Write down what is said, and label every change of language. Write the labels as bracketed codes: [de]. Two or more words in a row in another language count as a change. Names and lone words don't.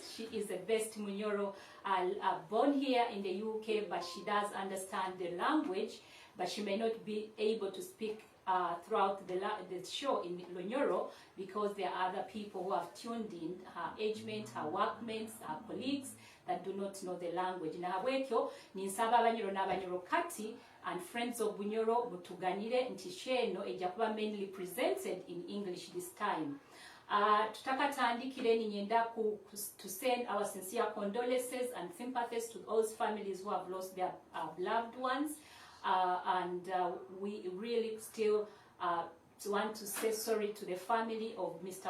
[en] She is the best Bunyoro, born here in the UK, but she does understand the language, but she may not be able to speak throughout the show in Bunyoro, because there are other people who have tuned in, her age mates, her workmates, her colleagues that do not know the language. [nyo] Na habwekyo ninsaba abanyoro n'abanyoro kati [en] and friends of Bunyoro [nyo] mutuganire nti sheno ejja kuba [en] mainly presented in English this time. [nyo] Tutakatandikire ninyenda [en] to send our sincere condolences and sympathies to those families who have lost their loved ones. We really still want to say sorry to the family of Mr.